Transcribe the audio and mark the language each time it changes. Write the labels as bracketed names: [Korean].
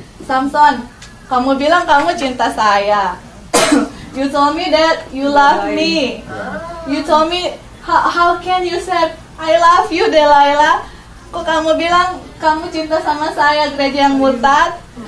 [Indonesian] Samson, kamu bilang kamu cinta saya. [English] You told me that you love me. You told me, how can you say I love you, Delilah? [Indonesian] Kok kamu bilang kamu cinta sama saya, gereja yang murtad?